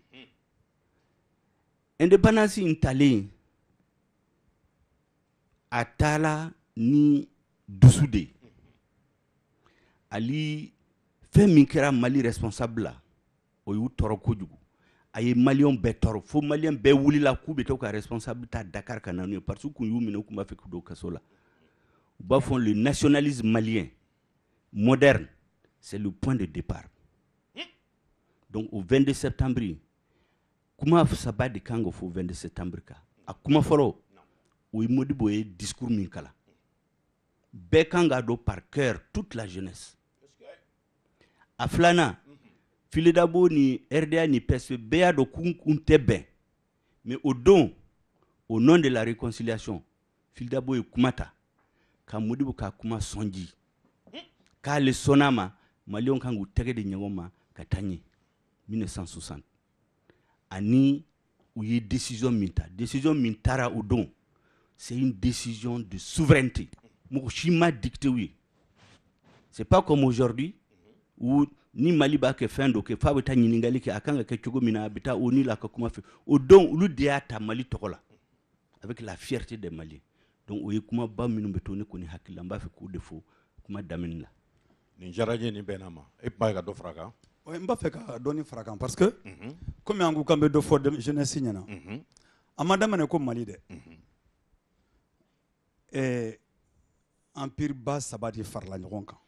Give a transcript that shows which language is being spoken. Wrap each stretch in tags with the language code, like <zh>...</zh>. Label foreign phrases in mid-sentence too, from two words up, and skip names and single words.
<bm>indépendance in talen a taala ni dusu de ye ali fɛn min kɛra Mali responsable la o y'u tɔɔrɔ kojugu a ye maliyɛnw bɛɛ tɔɔrɔ fo maliyɛn bɛɛ wulila k'u bɛ taa u ka responsable ta Dakar ka na n'u ye parce que u kun y'u minɛ u kun b'a fɛ k'u don kaso la u b'a fɔ</bm> <fr>le nationalisme malien moderne c'est le point de départ donc au 22 septembre</fr> <bm>kuma saba de kan ka fɔ 22 septembre kan a kuma fɔlɔ o ye Modibo ye discours min kalan bɛɛ kan k'a dɔn</bm> <fr>par cœur toute la jeunesse</fr> <bm>a filanan Filidabo ni RDA ni PSP bɛɛ y'a dɔn k'u tɛ bɛn</bm> <fr>mais au don au nom de la réconciliation</fr> <bm>Filidabo ye kuma ta ka Modibo ka kuma sɔnji k'ale sɔnn'a ma maliyɛnw kan k'u tɛgɛ di ɲɔgɔn ma ka taa ɲɛ 1960 ani u ye décision min ta décision min taara o don</bm> <fr>c'est une décision de souveraineté</fr> <bm>mɔgɔ si ma dicté u ye</bm> <fr>c'est pas comme aujourd'hui où</fr> <bm>ni Mali b'a kɛ fɛn dɔ kɛ f'a bɛ taa ɲininkali kɛ a kan ka kɛ cogo min na a bɛ taa ONU la ka kuma fɛ o don olu de y'a ta Mali tɔgɔ la</bm> <fr>avec la fierté des Maliens donc</fr> <bm>o ye kumaba minnu bɛ to ne kɔni hakili la n b'a fɛ k'o de fɔ kuma daminɛ la nin diyara n ye nin bɛnna ma e b'a ka dɔ fara a kan n b'a fɛ ka dɔɔni fara a kan</bm> <fr>parce que comme</fr> <bm>an ko k'an bɛ dɔ fɔ jeunesse ɲɛna a ma daminɛ ko Mali dɛ empire ba saba de farala ɲɔgɔn kan</bm>